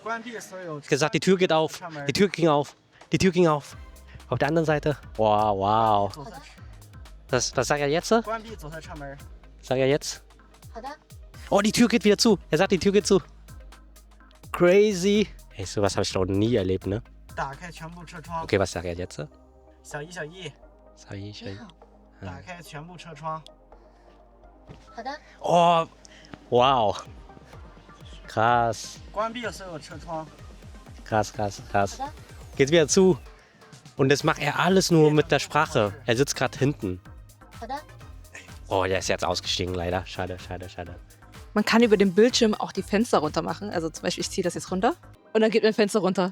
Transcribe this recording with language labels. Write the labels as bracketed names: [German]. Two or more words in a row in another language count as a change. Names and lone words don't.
[German] Gesagt, die Tür geht auf. Die Tür ging auf. Die Tür ging auf. Auf der anderen Seite. Wow, wow. Was sagt er jetzt? Sagt er jetzt? [Chinese] 好的， [German] Oh, die Tür geht wieder zu. Er sagt, die Tür geht zu. Crazy. Hey, sowas habe ich noch nie erlebt, ne? [Chinese] 打开全部车窗， [German] Okay, was sagt er jetzt? [Chinese] 小一，小一，你好，打开全部车窗。好的， [German] Oh, wow. Krass. [Chinese] 关闭所有车窗。 [German] Krass, krass, krass. [Chinese] 好的， [German] Geht wieder zu. Und das macht er alles nur mit der Sprache. Er sitzt gerade hinten. [Chinese] 好的， [German] Oh, der ist jetzt ausgestiegen, leider. Schade, schade, schade. Man kann über den Bildschirm auch die Fenster runter machen. Also zum Beispiel, ich ziehe das jetzt runter und dann geht mein Fenster runter.